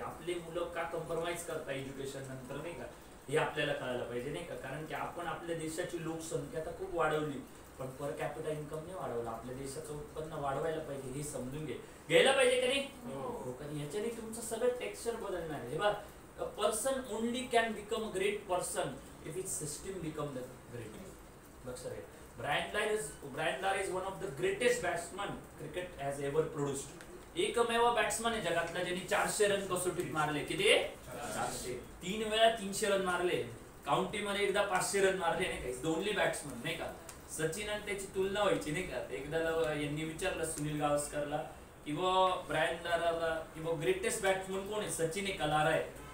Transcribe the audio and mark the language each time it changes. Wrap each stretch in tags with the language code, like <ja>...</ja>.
<mr>आपली मुलं का कॉम्प्रोमाइज करतात एज्युकेशन नंतर नाही का, हे आपल्याला कळायला पाहिजे नाही का. कारण की आपण आपल्या देशाची लोकसंख्या आता खूप वाढवली, पण पर कॅपिटा इन्कम नाही वाढवलं. आपल्या देशाचं उत्पन्न वाढवायला पाहिजे, हे समजून घ्यायला पाहिजे का नाही. कारण याच्याने तुमचं सगळं टेक्स्चर बदलणार आहे.</mr> <en>बघा, a person only can become a great person if its system become the great.</en> <mr>लक्षात घ्या.</mr> <en>Brian Lara is one of the greatest batsmen cricket has ever produced.</en> <mr>एकमेव बॅट्समन आहे जगातला ज्यांनी 400 रन कसोटीत मारले. किती? 400. 3 वेळा 300 रन मारले. काउंटीमध्ये एकदा 500 रन मारले नाही का. दोन्ही बॅट्समन नाही का. सचिन आणि त्याची तुलना व्हायची नाही का. एकदा यांनी विचारलं सुनील गावस्करला की ब्रायन लाराला की ग्रेटेस्ट बॅट्समन कोण आहे, सचिन आहे का लारा आहे.</mr>